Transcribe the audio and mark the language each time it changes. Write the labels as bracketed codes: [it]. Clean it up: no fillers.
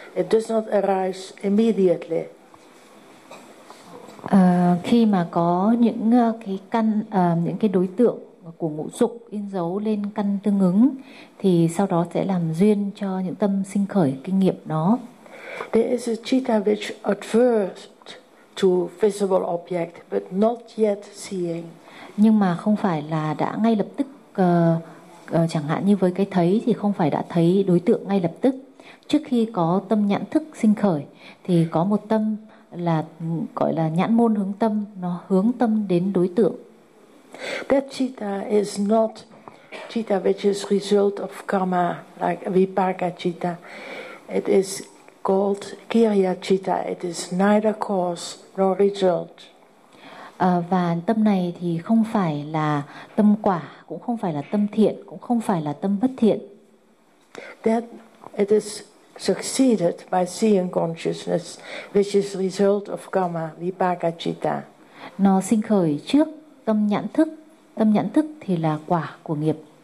[en] It does not arise immediately. [vi] Khi mà có những cái căn những cái đối tượng của ngũ dục in dấu lên căn tương ứng thì sau đó sẽ làm duyên cho những tâm sinh khởi kinh nghiệm đó. [en] There is a citta which adverts to visible object but not yet seeing. [vi] Nhưng mà không phải là đã ngay lập tức chẳng hạn như với cái thấy thì không phải đã thấy đối tượng ngay lập tức. Trước khi có tâm nhãn thức sinh khởi thì có một tâm là gọi là nhãn môn hướng tâm, nó hướng tâm đến đối tượng. [en] That citta is not citta which is result of karma like vipaka citta. It is called kriya citta. It is neither cause nor result. [vi] Và tâm này thì không phải là tâm quả, cũng không phải là tâm thiện, cũng không phải là tâm bất thiện. [en] That it is succeeded by seeing consciousness, which is result of karma, vipaka citta. [vi] Nó sinh khởi trước tâm nhãn thức. Tâm nhãn thức thì là quả của nghiệp.